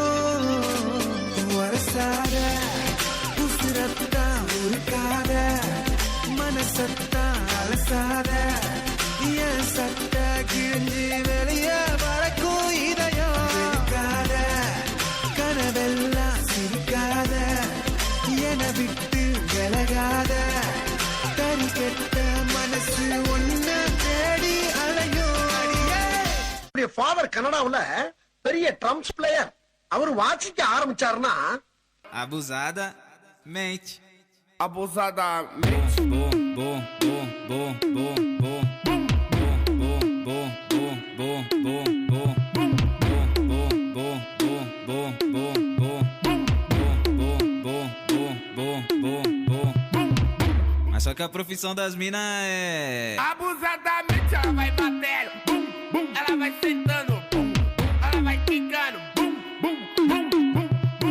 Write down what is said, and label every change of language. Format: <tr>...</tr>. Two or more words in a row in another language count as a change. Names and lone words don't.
<ta>வரசாத உசுரத்தா உருக்காத மனசத்தா அலசாத என் சட்ட கிழிஞ்சு வெளிய வரக்கும் இதயம் இருக்காத கனவெல்லாம் சிரிக்காத என விட்டு விலகாத தறி கெட்ட மனசு ஒன்ன தேடி அலையும் அடியே ஃபாதர் கனடாவுல பெரிய</ta> <en>drums player</en> <ta>அவர் வாசிக்க ஆரம்பிச்சாருன்னா</ta> <pt>Abusada, mente. Abusadamente. Bom. Mas só que a profissão das minas é... Abusadamente ela vai batendo. Bum, bum. Ela vai sentando. Bum, bum. Ela vai quicando. Bum, bum, bum, bum, bum.</pt>